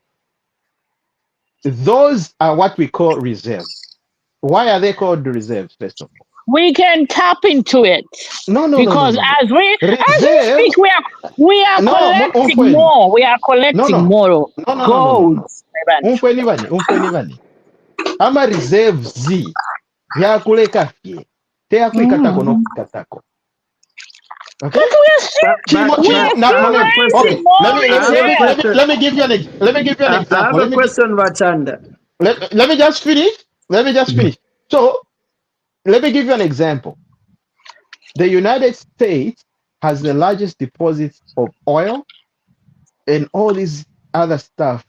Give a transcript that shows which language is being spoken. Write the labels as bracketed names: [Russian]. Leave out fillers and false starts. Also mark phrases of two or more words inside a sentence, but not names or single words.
[English] Those are what we call reserves. Why are they called reserves, first of all? We can tap into it. No. Because as we speak, we are collecting more. We are collecting more gold. [Bemba] Umfwenivani. Ama reserves Z. Ya kuleka fie. Te ya kuikatako no katako. [English] Okay. Look, we're still Okay. raising more Let me give you an example. I have a question, Vachanda. Let me just finish. So let me give you an example. The United States has the largest deposits of oil and all these other stuff.